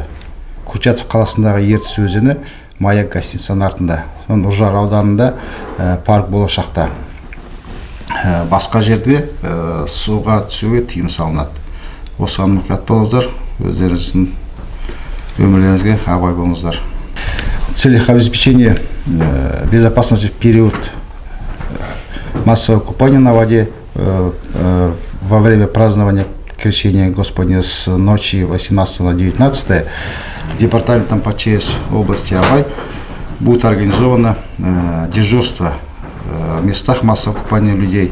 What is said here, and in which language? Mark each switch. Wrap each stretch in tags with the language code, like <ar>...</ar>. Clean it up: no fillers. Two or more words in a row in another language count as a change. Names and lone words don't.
<kk>Курчатов қаласындағы Ертіс өзені Маяк гостиницасының артында. Үржар ауданында парк болашақта. Басқа жерде суға түсуге тыйым салынады. Осыған мұқият болыңыздар, өздеріңіздің өмірлеріңізге абай болыңыздар.</kk> <ru>В целях обеспечения безопасности в период массового купания на воде во время празднования Крещения Господня с ночи 18 на 19 департаментом по ЧС области Абай будет организовано дежурство в местах массового купания людей.</ru>